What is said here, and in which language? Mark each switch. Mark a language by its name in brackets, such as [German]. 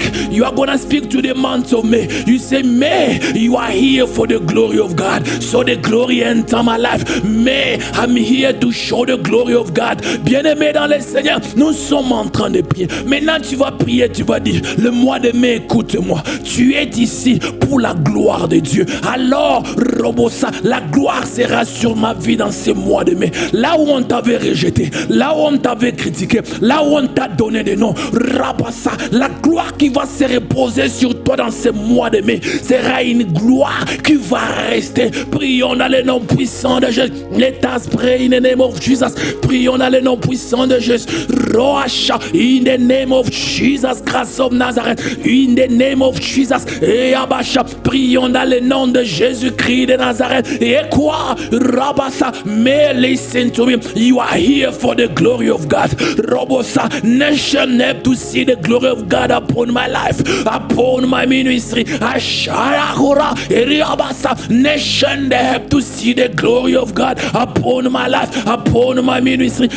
[English] You are gonna speak to the month of May. You say, May, you are here for the glory of God. So the glory enter my life. May, I'm here to show the glory of God. [French] Bien-aimé dans le Seigneur, nous sommes en train de prier. Maintenant, tu vas prier, tu vas dire, le mois de mai, écoute-moi. Tu es ici pour la gloire de Dieu. Alors, Robosa, la gloire sera sur ma vie dans ce mois de mai. Là où on t'avait rejeté, là où on t'avait critiqué, là où on t'a donné des noms, Rabassa, la gloire qui va se reposer sur toi dans ce mois de mai sera une gloire qui va rester. Prions dans le nom puissant de Jésus. [English] Let us pray in the name of Jesus. [French] Prions dans le nom puissant de Jésus. [English] Roasha, in the name of Jesus Christ of Nazareth. In the name of Jesus. [French] Eabasha, prions dans le nom de Jésus-Christ de Nazareth. Et quoi? [English] Rabasa, may listen to me. You are here for the glory of God. Robosa, nation have to see the glory of God upon my life, upon my ministry. Asharahura, Eriabasa, nation they have to see the glory of God upon my life, upon my ministry.